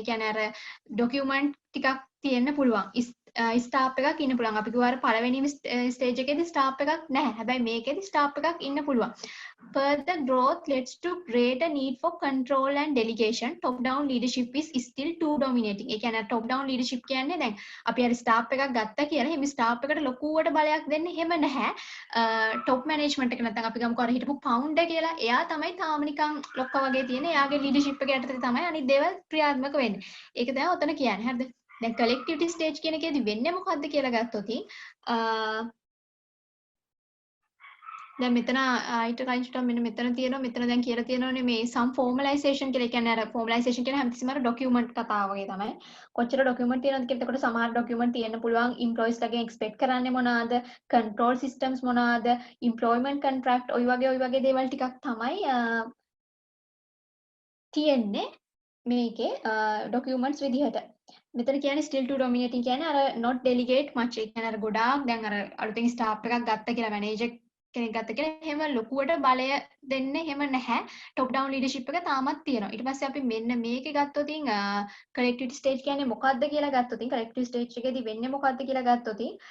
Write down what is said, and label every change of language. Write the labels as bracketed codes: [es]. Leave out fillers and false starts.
[si] ඒ කියන්නේ අර document ටිකක් තියෙන්න පුළුවන්. ස්ටාප් එකක් ඉන්න පුළුවන්. අපි කිව්වා අර පළවෙනි ස්ටේජ් එකේදී ස්ටාප් එකක් නැහැ. හැබැයි මේකේදී ස්ටාප් එකක් ඉන්න පුළුවන්. [en] Further growth leads to greater need for control and delegation. Top down leadership is still too dominating. [si] ඒ කියන්නේ top down leadership කියන්නේ දැන් අපි අර ස්ටාප් එකක් ගත්තා කියලා එහෙම ස්ටාප් එකට ලොකුවට බලයක් දෙන්නේ එහෙම නැහැ. top management එක නැත්නම් අපි ගමුකෝ අර හිටපු founder කියලා. එයා තමයි තාම නිකන් ලොක්ක වගේ තියෙන. එයාගේ leadership එක යටතේ තමයි අනිත් දේවල් ක්‍රියාත්මක වෙන්නේ. ඒක තමයි ඔතන කියන්නේ. හරිද? දැන් collectivity stage කියන එකේදී වෙන්නේ මොකද්ද කියලා ගත්තොත් දැන් මෙතන ඊට කලින් චුට්ටක් මෙන්න මෙතන තියෙනවා. මෙතන දැන් කියලා තියෙනවානේ මේ some formalization කියලා. කියන්නේ අර formalization කියන හැමතිස්සෙම අර document කතාව වගේ තමයි. කොච්චර document තියෙනවද කියලා. එතකොට සමහර document තියෙන්න පුළුවන්. employees ලගෙන් expect කරන්නේ මොනවාද? control systems මොනවාද? employment contract ඔය වගේ දේවල් ටිකක් තමයි තියෙන්නේ මේකේ documents විදිහට. මෙතන කියන්නේ [en] still to dominating [si] කියන්නේ අර [en] not delegate much. [si] ඒ කියන්නේ අර ගොඩාක් දැන් අර අලුතෙන් staff එකක් ගත්ත කියලා manager කෙනෙක් ගත්ත කියලා එහෙම ලොකුවට බලය දෙන්නේ එහෙම නැහැ. top down leadership එක තාමත් තියෙනවා. ඊට පස්සේ අපි මෙන්න මේකේ ගත්තොත් collectivity stage කියන්නේ මොකක්ද කියලා ගත්තොත් collectivity stage එකේදී වෙන්නේ මොකක්ද කියලා ගත්තොත්